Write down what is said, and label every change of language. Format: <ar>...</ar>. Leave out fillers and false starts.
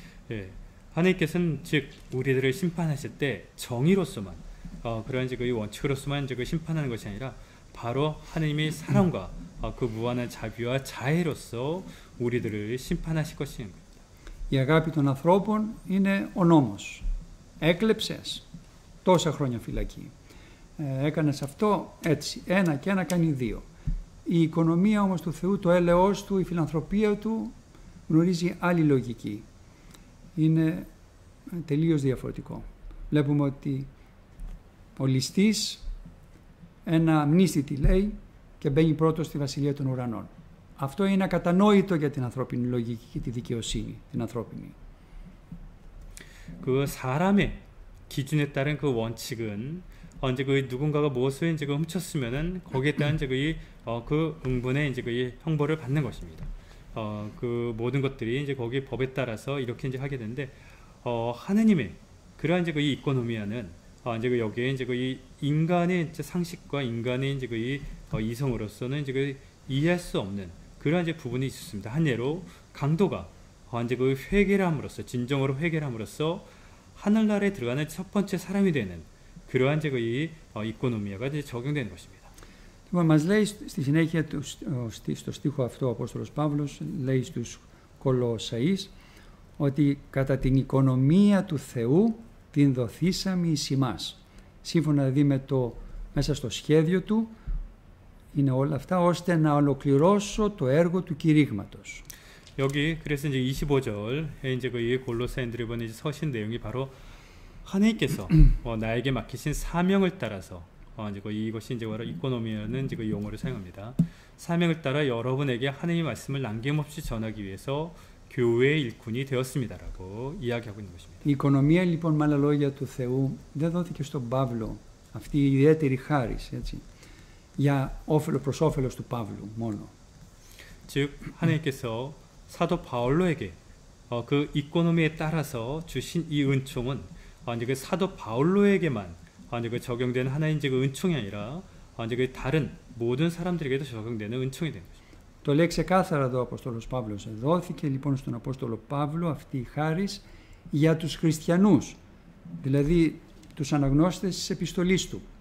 <ko>예, 하나님께서는 즉 우리들을 심판하실 때 정의로서만 그러한 그 원칙으로서만 심판하는 것이 아니라 바로 하나님의 사랑과 그 무한한 자비와 자애로서 우리들을 심판하실 것인 겁니다.</ko> <el>Η αγάπη των ανθρώπων είναι ο νόμος. Έκλεψες, τόσα χρόνια φυλακή. Έκανες αυτό, έτσι, ένα και ένα κάνει δύο. Η οικονομία όμως του Θεού, το έλεος Του, η φιλανθρωπία Του γνωρίζει άλλη λογική. Είναι τελείως διαφορετικό. Βλέπουμε ότι ο ληστής ένα μνήσθητη λέει και μπαίνει πρώτος στη βασιλεία των ουρανών. Αυτό είναι ακατανόητο για την ανθρώπινη λογική και τη δικαιοσύνη, την ανθρώπινη.</el> <ko>그 사람의 기준에 따른 그 원칙은 이제 그 누군가가 무엇을 이제 훔쳤으면은 거기에 따른 이제 그 응분의 이제 그 형벌을 받는 것입니다. 그 모든 것들이 이제 거기 법에 따라서 이렇게 이제 하게 되는데 하느님의 그러한 이제 그 이코노미아는 이제 그 여기에 이제 그 인간의 이제 상식과 인간의 이제 그 이성으로서는 이제 그 이해할 수 없는 그러한 이제 부분이 있습니다. 한 예로 강도가 이제 그 회개를 함으로써 진정으로 회개를 함으로써 하늘나라에 들어가는 첫 번째 사람이 되는 그러한 이제 그 이코노미아가 이제 적용되는 것입니다.</ko> <el>Λοιπόν, μας λέει στη συνέχεια στο στίχο αυτό ο Απόστολος Παύλος, λέει στους Κολοσσαείς ότι κατά την οικονομία του Θεού την δοθήσαμε εις ημάς. Σύμφωνα δηλαδή με το μέσα στο σχέδιο Του είναι όλα αυτά ώστε να ολοκληρώσω το έργο του κηρύγματος.</el> <ko>여기 그래서 이제 25절에 이제 그 골로새인들이 보는 서신 내용이 바로 하나님께서 나에게 맡기신 사명을 따라서 이제 이것이 이제 바로 이코노미라는 이제 그 용어를 사용합니다. 사명을 따라 여러분에게 하나님의 말씀을 남김없이 전하기 위해서 교회의 일꾼이 되었습니다라고 이야기하고 있는 것입니다.</ko> <el>Η οικονομία λοιπόν με άλλα λόγια του Θεού δεν δόθηκε στον Παύλο αυτή η ιδιαίτερη χάρις, έτσι, για προς όφελος του Παύλου μόνο.</el> <ko>즉 하나님께서 사도 바울로에게 그 이코노미에 따라서 주신 이 은총은 이제 그 사도 바울로에게만 이제 그 적용되는 하나의 이제 그 은총이 아니라 이제 그 다른 모든 사람들에게도 적용되는 은총이 되는 것입니다.</ko> <el>Το λέει ξεκάθαρα εδώ ο Απόστολος Παύλος. Δόθηκε λοιπόν στον Απόστολο Παύλο αυτή η χάρις για τους χριστιανούς, δηλαδή τους αναγνώστες της επιστολής του.</el>